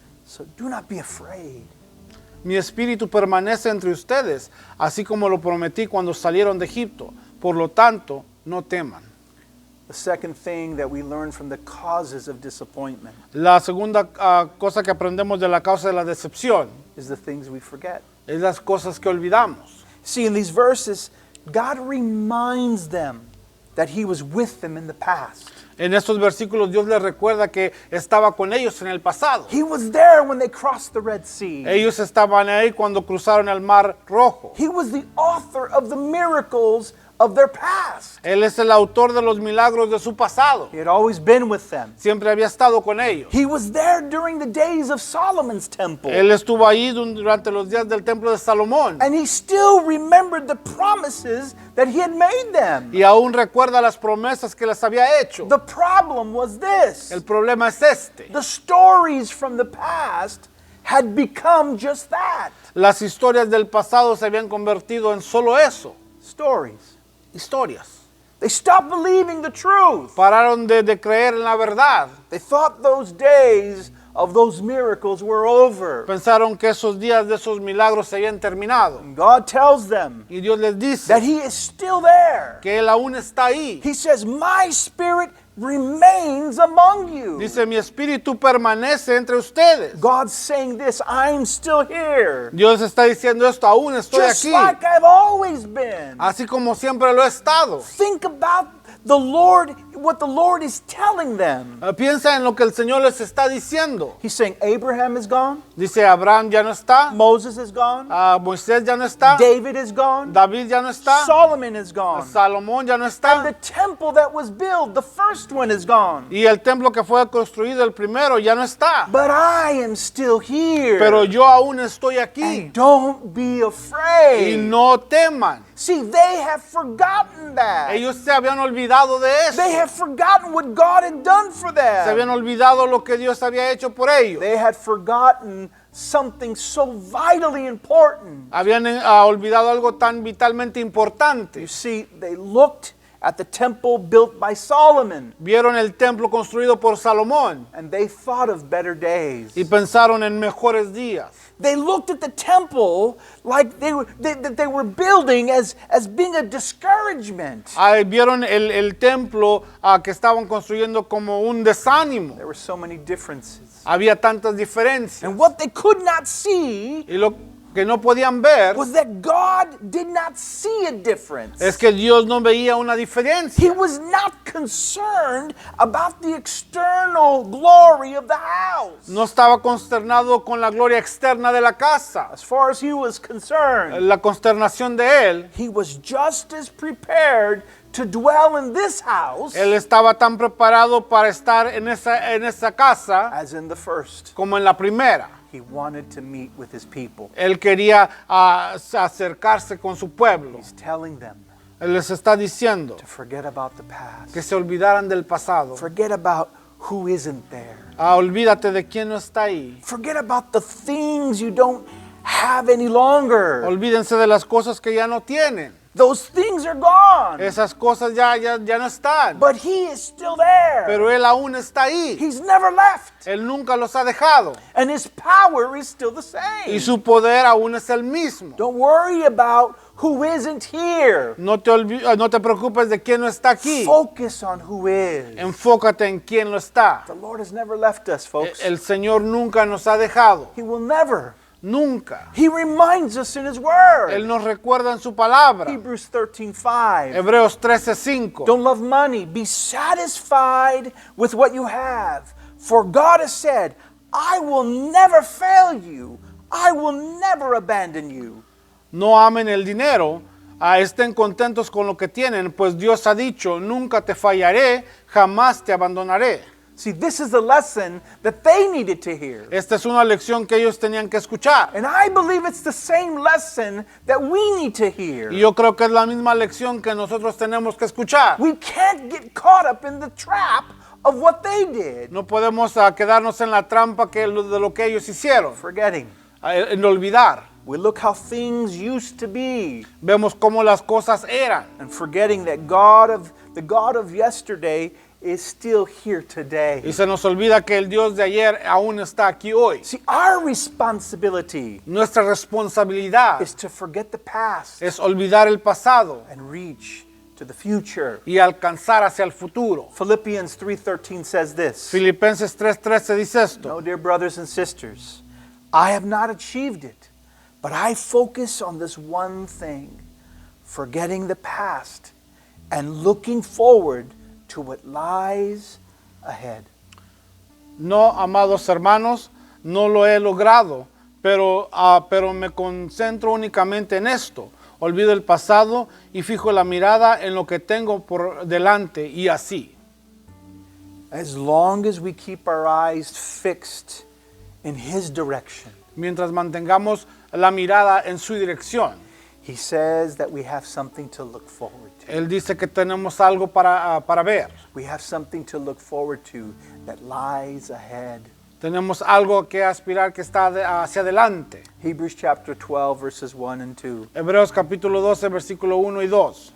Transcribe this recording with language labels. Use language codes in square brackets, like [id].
[en] So do not be afraid. [es] Mi espíritu permanece entre ustedes, así como lo prometí cuando salieron de Egipto. Por lo tanto, no teman. [en] The second thing that we learn from the causes of disappointment [es] La segunda cosa que aprendemos de la causa de la decepción [en] is the things we forget. [es] es las cosas que olvidamos. [en] See, in these verses, God reminds them that He was with them in the past. [es] En estos versículos Dios les recuerda que estaba con ellos en el pasado. [en] He was there when they crossed the Red Sea. [es] Ellos estaban ahí cuando cruzaron el Mar Rojo. [en] He was the author of the miracles of their past. [es] Él es el autor de los milagros de su pasado. [en] He had always been with them. [es] Siempre había estado con ellos. [en] He was there during the days of Solomon's temple. [es] Él estuvo ahí durante los días del templo de Salomón. [en] And he still remembered the promises that he had made them. [es] Y aún recuerda las promesas que les había hecho. [en] The problem was this. [es] El problema es este. [en] The stories from the past had become just that. [es] Las historias del pasado se habían convertido en solo eso. [en] Stories. [es] Historias. [en] They stopped believing the truth. [es] Pararon de creer en la verdad. [en] They thought those days of those miracles were over. [es] Pensaron que esos días de esos milagros se habían terminado. [en] And God tells them [es] Y Dios les dice [en] that He is still there. [es] que Él aún está ahí. [en] He says, my spirit remains among you. [es] Dice, mi espíritu permanece entre ustedes. [en] God's saying this, I'm still here. [es] Dios está diciendo esto, aún estoy [en] Just [es] aquí. [en] like I've always been. [es] Así como siempre lo he estado. [en] Think about the Lord, what the Lord is telling them. [es] Piensa en lo que el Señor les está diciendo. [en] He's saying Abraham is gone, [es] Dice, Abraham ya no está. [en] Moses is gone, [es] Moisés ya no está. [en] David is gone, [es] David ya no está. [en] Solomon is gone, [es] Salomón ya no [en] and [es] está. [en] the temple that was built, the first one is gone. [es] Y el templo que fue construido, el primero, ya no está. [en] But I am still here. [es] Pero yo aún estoy aquí. [en] And don't be [es] Y [en] afraid. [es] no teman. [en] See, they have forgotten that. [es] Ellos se habían olvidado de eso. [en] They have forgotten what God had done for [es] Se habían [en] them. [es] olvidado lo que Dios había hecho por ellos. [en] They had forgotten something so vitally important. [es] Habían olvidado algo tan vitalmente importante. [en] You see, they looked at the temple built by Solomon, [es] Vieron el templo construido por Salomón [en] and they thought of better days. [es] y pensaron en mejores días. [en] They looked at the temple like they were building as being a discouragement. [es] Vieron el templo que estaban construyendo como un desánimo. [en] There were so many differences. [es] Había tantas diferencias. [en] And what they could not see [es] Y lo que no podían ver [en] was that God did not see a difference. [es] es que Dios no veía una [en] He [es] diferencia. [en] was not concerned about the external glory of the house. [es] No estaba consternado con la gloria externa de la casa. [en] As far as he was concerned, [es] La consternación de él, [en] he was just as prepared to dwell in this house [es] él estaba tan preparado para estar en esa casa [en] as in the first. [es] como en la primera. [en] He wanted to meet with his people. [es] Él quería acercarse con su pueblo. [en] He's telling them [es] Él les está diciendo [en] to forget about the past. [es] que se olvidaran del pasado. [en] Forget about who isn't there. [es] Olvídate de quién no está ahí. [en] Forget about the things you don't have any longer. [es] Olvídense de las cosas que ya no tienen. [en] Those things are gone. [es] Esas cosas ya no están. [en] But he is still there. [es] Pero Él aún está ahí. [en] He's never left. [es] Él nunca los ha dejado. [en] And his power is still the same. [es] Y su poder aún es el mismo. [en] Don't worry about who isn't here. [es] No te preocupes de quién no está aquí. [en] Focus on who is. [es] Enfócate en quién lo está. [en] The Lord has never left us, folks. [es] El Señor nunca nos ha dejado. [en] He will never. [es] Nunca. [en] He reminds us in his word. [es] Él nos recuerda en su palabra. [en] Hebrews 13:5. [es] Hebreos 13:5. [en] Don't love money. Be satisfied with what you have. For God has said, I will never fail you. I will never abandon you. [es] No amen el dinero, estén contentos con lo que tienen, pues Dios ha dicho, nunca te fallaré, jamás te abandonaré. [en] See, this is the lesson that they needed to hear. [es] Esta es una lección que ellos tenían que escuchar. [en] And I believe it's the same lesson that we need to hear. [es] Y yo creo que es la misma lección que nosotros tenemos que escuchar. [en] We can't get caught up in the trap of what they did. [es] No podemos quedarnos en la trampa de lo que ellos hicieron. [en] Forgetting. [es] en olvidar. [en] We look how things used to be, [es] Vemos cómo las cosas eran. [en] and forgetting that the God of yesterday is still here today. [es] Y se nos olvida que el Dios de ayer aún está aquí hoy. [en] See, our responsibility [es] Nuestra responsabilidad [en] is to forget the past [es] es olvidar el pasado [en] and reach to the future. [es] y alcanzar hacia el futuro. [en] Philippians 3:13 says this. [es] Filipenses 3:13 dice esto. [en] No, dear brothers and sisters, I have not achieved it, but I focus on this one thing, forgetting the past and looking forward to what lies ahead. [es] No, amados hermanos, no lo he logrado, pero me concentro únicamente en esto. Olvido el pasado y fijo la mirada en lo que tengo por delante y así. [en] As long as we keep our eyes fixed in His direction, [es] Mientras mantengamos la mirada en su dirección. [en] He says that we have something to look forward to. [es] Él dice que tenemos algo para ver. [en] We have something to look forward to that lies ahead. [es] Tenemos algo que aspirar que está hacia adelante. [en] Hebrews chapter 12 verses 1 and 2. [es] Hebreos capítulo 12, versículo 1 y 2.